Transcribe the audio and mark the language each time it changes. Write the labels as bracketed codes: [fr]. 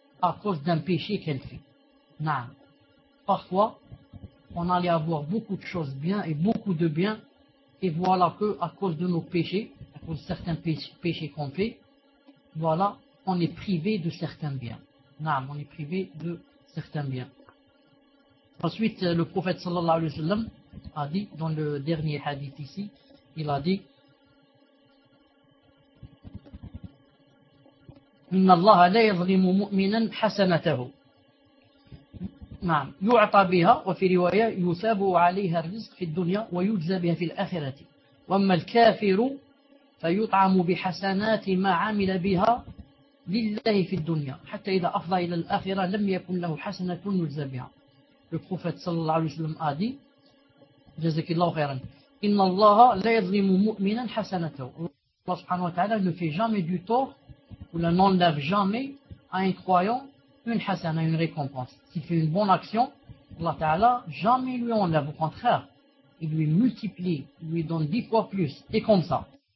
[fr] À cause d'un péché qu'elle fait. Naam. Parfois, on allait avoir beaucoup de choses bien et beaucoup de bien, et voilà que à cause de nos péchés, à cause de certains péchés qu'on fait, voilà, on est privé de certains biens. Naam, on est privé de certains biens. Ensuite, le prophète sallallahu alayhi wa sallam a dit, [ar] dans le dernier hadith ici, il a dit, إِنَّ اللَّهَ لَا يَظْلِمُ مُؤْمِنًا حَسَنَتَهُ نعم يعطى بها وفي رواية يثاب عليها الرزق في الدنيا ويجزى بها في الآخرة وأما الكافر فيطعم بحسنات ما عمل بها لله في الدنيا حتى إذا أفضى إلى الآخرة لم يكن له حسنة يجزى بها. [fr] Le prophète [ar] صلى الله عليه وسلم [fr] a dit, [ar] جزاك الله خيرا, إن الله لا يظلم مؤمنا حسنته. [fr] Allah [ar] سبحانه وتعالى [fr] ne fait jamais du tort ou la n'enlève jamais à un croyant une hasana, une récompense. S'il fait une bonne action, Allah Ta'ala jamais lui enlève, au contraire, il lui multiplie, il lui donne 10 fois plus, et comme ça.